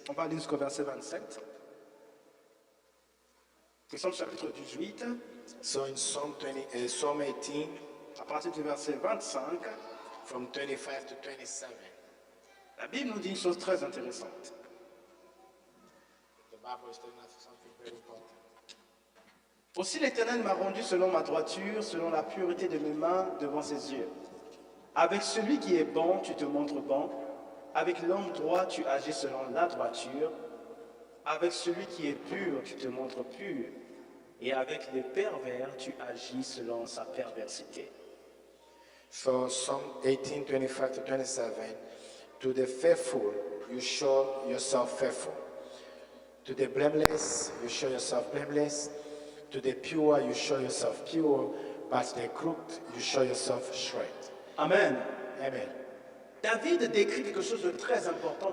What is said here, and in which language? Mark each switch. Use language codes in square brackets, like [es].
[fr] On va aller jusqu'au verset 27. Psaume chapitre 18, [en] so in Psalm 18, [fr] à partir du verset 25, [en] from 25 to 27, [fr] la Bible nous dit une chose très intéressante. [en] the Bible is telling us something very important. [fr] Aussi l'Éternel m'a rendu selon ma droiture, selon la pureté de mes mains devant ses yeux. Avec celui qui est bon, tu te montres bon. Avec l'homme droit, tu agis selon la droiture. Avec celui qui est pur, tu te montres pur. Et avec les pervers, tu agis selon sa perversité. [en] So Psalm 18, 25 to 27, to the faithful, you show yourself faithful. To the blameless, you show yourself blameless. To the pure, you show yourself pure. But the crooked, you show yourself straight. Amen. Amen. [fr] David décrit quelque chose de très important par